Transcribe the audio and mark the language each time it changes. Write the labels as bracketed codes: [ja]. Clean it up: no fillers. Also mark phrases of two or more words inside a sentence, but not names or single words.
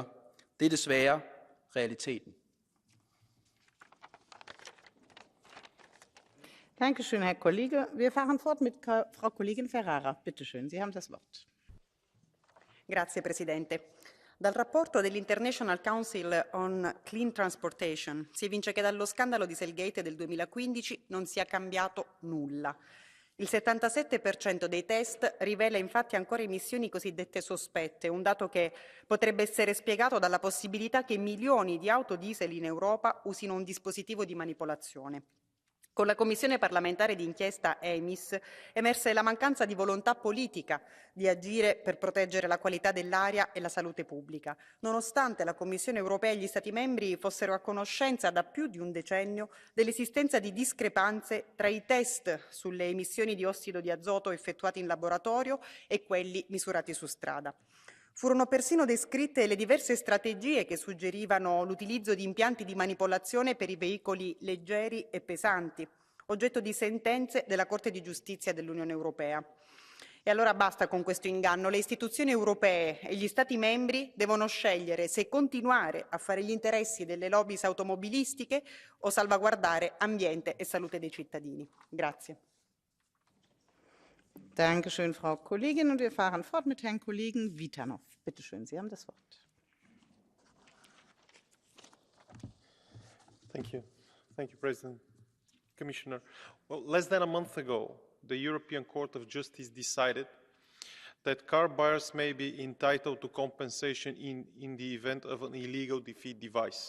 [da] Det er desværre realiteten. [de] Dankeschön, Herr Kollege. Wir fahren fort mit Frau Kollegin Ferrara. Bitte schön, Sie haben das Wort. [it] Grazie Presidente. Dal rapporto dell'International Council on Clean Transportation si evince che dallo scandalo Dieselgate del 2015 non sia cambiato nulla. Il 77% dei test rivela infatti ancora emissioni cosiddette sospette, un dato che potrebbe essere spiegato dalla possibilità che milioni di auto diesel in Europa usino un dispositivo di manipolazione. Con la Commissione parlamentare d'inchiesta EMIS emerse la mancanza di volontà politica di agire per proteggere la qualità dell'aria e la salute pubblica, nonostante la Commissione europea e gli Stati membri fossero a conoscenza da più di un decennio dell'esistenza di discrepanze tra i test sulle emissioni di ossido di azoto effettuati in laboratorio e quelli misurati su strada. Furono persino descritte le diverse strategie che suggerivano l'utilizzo di impianti di manipolazione per i veicoli leggeri e pesanti, oggetto di sentenze della Corte di Giustizia dell'Unione Europea. E allora basta con questo inganno. Le istituzioni europee e gli Stati membri devono scegliere se continuare a fare gli interessi delle lobby automobilistiche o salvaguardare ambiente e salute dei cittadini. Grazie. [de] Dankeschön, Frau Kollegin. Und wir fahren fort mit Herrn Kollegen Witanov. Bitte schön, Sie haben das Wort. [en] Thank you, President. Commissioner, well, less than a month ago, the European Court of Justice decided that car buyers may be entitled to compensation in the event of an illegal defeat device.